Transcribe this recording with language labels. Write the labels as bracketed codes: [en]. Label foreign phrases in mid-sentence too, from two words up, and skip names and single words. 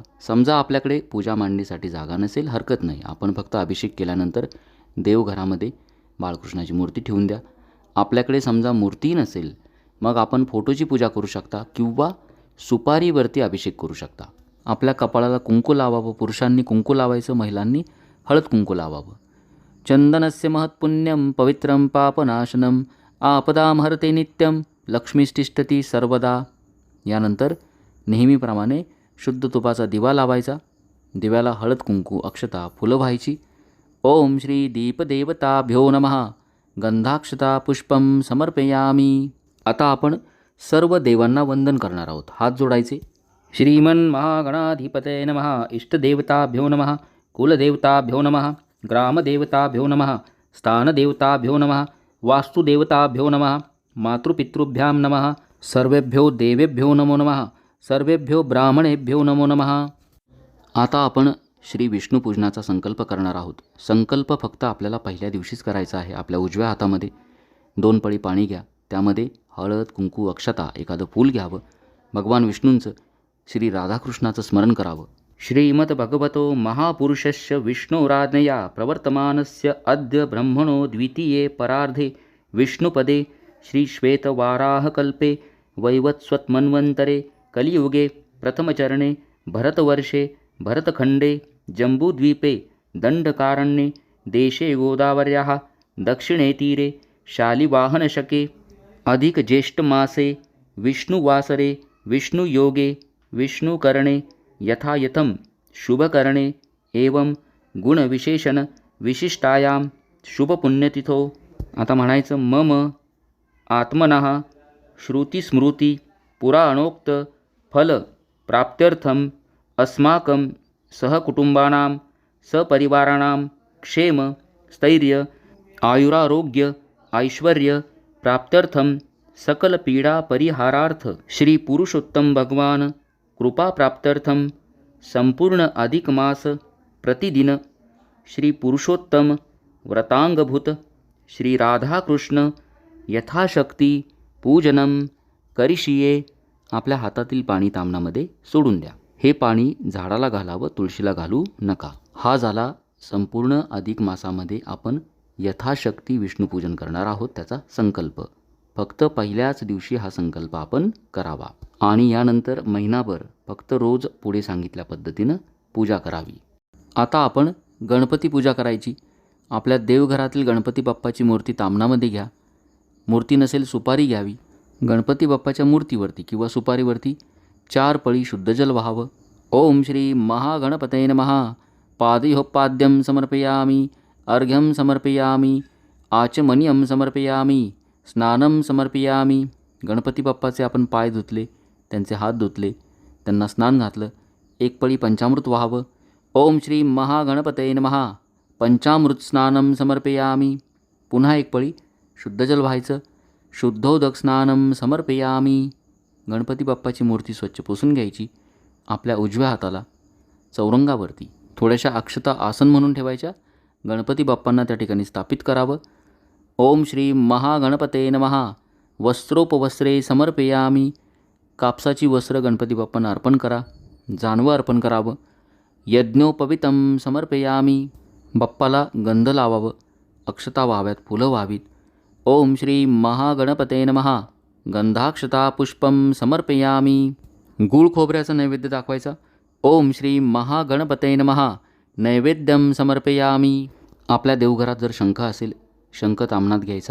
[mr] समजा आपल्याकडे पूजा मांडणीसाठी जागा नसेल हरकत नाही, आपण फक्त अभिषेक केल्यानंतर देवघरामध्ये बाळकृष्णाची मूर्ती ठेवून द्या. आपल्याकडे समजा मूर्ती नसेल मग आपण फोटोची पूजा करू शकता किंवा सुपारीवरती अभिषेक करू शकता. आपल्या कपाळाला कुंकू लावावं, पुरुषांनी कुंकू लावायचं, महिलांनी हळद कुंकू लावावं. [sa] चंदनस्य महत्पुण्यम पवित्रम पापनाशनम आपदाम हरते नित्यम लक्ष्मीष्टिष्ठती सर्वदा. [mr] यानंतर नेहमीप्रमाणे शुद्ध तुपाचा दिवा लावायचा. दिव्याला हळद कुंकू, अक्षता, फुलं व्हायची. [sa] ओम श्री दीपदेवताभ्यो नमः गंधाक्षता पुष्पम समर्पयामी. [mr] आता आपण सर्व देवांना वंदन करणार आहोत. हात जोडायचे. [sa] श्रीमन् महागणाधिपतये नमः. इष्टदेवताभ्यो नमः. कुलदेवताभ्यो नमः. ग्रामदेवताभ्यो नमः. स्थानदेवताभ्यो नमः. वास्तुदेवताभ्यो नमः. मातृपितृभ्यां नमः. सर्वेभ्यो देवेभ्यो नमो नमः. सर्वेभ्यो ब्राह्मणेभ्यो नमो नमः. [mr] आता आपण श्री विष्णुपूजनाचा संकल्प करणार आहोत. संकल्प फक्त आपल्याला पहिल्या दिवशीच करायचा आहे. आपल्या उजव्या हातामध्ये 2 पळी पाणी घ्या, त्यामध्ये हळद कुंकू, अक्षता, एखादं फूल घ्यावं. भगवान विष्णूंचं, श्री राधाकृष्णाचं स्मरण करावं. [sa] श्रीमद्भगवतो महापुरुषस्य विष्णोराज्ञया प्रवर्तमानस्य अद्य ब्रह्मणो द्वितीये परार्धे विष्णुपदे श्रीश्वेतवाराहकल्पे वैवत्स्वत्मन्वन्तरे कलियुगे प्रथमचरणे भरतवर्षे भरतखण्डे जम्बूद्वीपे दण्डकारण्ये देशे गोदावर्याः दक्षिणे तीरे शालिवाहनशके अधिक ज्येष्ठमासे विष्णुवासरे विष्णुयोगे विष्णुकरणे यथायथं शुभकरणे एवं गुणविशेषण विशिष्टायां शुभपुण्यतिथो. [mr] आता म्हणायचं [sa] मम आत्मनः श्रुतिस्मृती पुराणोक्त फल प्राप्त्यर्थम अस्माकं सहकुटुंबानां सपरिवाराणां क्षेम स्थैर्य आयुरारोग्य ऐश्वर्य प्राप्त्यर्थम सकल पीडा परिहारार्थ श्री पुरुषोत्तम भगवान कृपा प्राप्त्यर्थम संपूर्ण अधिक मास प्रतिदिन श्री पुरुषोत्तम व्रतांगभूत श्री राधाकृष्ण यथाशक्ती पूजनं करिष्ये [mr] आपल्या हातातील पाणी तामणामध्ये सोडून द्या. हे पाणी झाडाला घालावं, तुळशीला घालू नका. हा झाला संपूर्ण अधिक मासामध्ये आपण यथाशक्ती विष्णुपूजन करणार आहोत त्याचा संकल्प. फक्त पहिल्याच दिवशी हा संकल्प आपण करावा आणि यानंतर महिनाभर फक्त रोज पुढे सांगितल्या पद्धतीनं पूजा करावी. आता आपण गणपती पूजा करायची. आपल्या देवघरातील गणपती बाप्पाची मूर्ती तामणामध्ये घ्या. मूर्ती नसेल सुपारी घ्यावी. गणपती बाप्पाच्या मूर्तीवरती किंवा सुपारीवरती 4 पळी शुद्ध जल व्हावं. [sa] ओम श्री महागणपतये नमः. पादयोपाद्यं समर्पयामि, अर्घ्यं समर्पयामि, आचमनीयं समर्पयामि, स्नानं समर्पयामि. [mr] गणपती बाप्पाचे आपण पाय धुतले, त्यांचे हात धुतले, त्यांना स्नान घातलं. 1 पळी पंचामृत व्हावं. [sa] ओम श्री महागणपतये नमः. पंचामृत स्नानं समर्पयामि. [mr] पुन्हा 1 पळी शुद्ध जल व्हायचं. [sa] शुद्धोदक स्नानं समर्पयामि. [mr] गणपती बाप्पाची मूर्ती स्वच्छ पुसून घ्यायची. आपल्या उजव्या हाताला चौरंगावरती थोड्याशा अक्षता आसन म्हणून ठेवायच्या. गणपती बाप्पांना त्या ठिकाणी स्थापित करावं. [sa] ओम श्री महागणपतये नमः. वस्त्रोपवस्त्रे समर्पयामि. [mr] कापसाची वस्त्र गणपती बाप्पांना अर्पण करा. जानवं अर्पण करावं. [sa] यज्ञोपवीतं समर्पयामि. [mr] बाप्पाला गंध लावावं, अक्षता व्हाव्यात, फुलं व्हावीत. [sa] ओम श्री महागणपतये नमः. गंधाक्षता पुष्पं समर्पयामि. [mr] गूळ खोबऱ्याचा नैवेद्य दाखवायचा. [sa] ओम श्री महागणपतये नमः. नैवेद्यं समर्पयामि. [mr] आपल्या देवघरात जर शंख असेल, शंख तामणात घ्यायचा.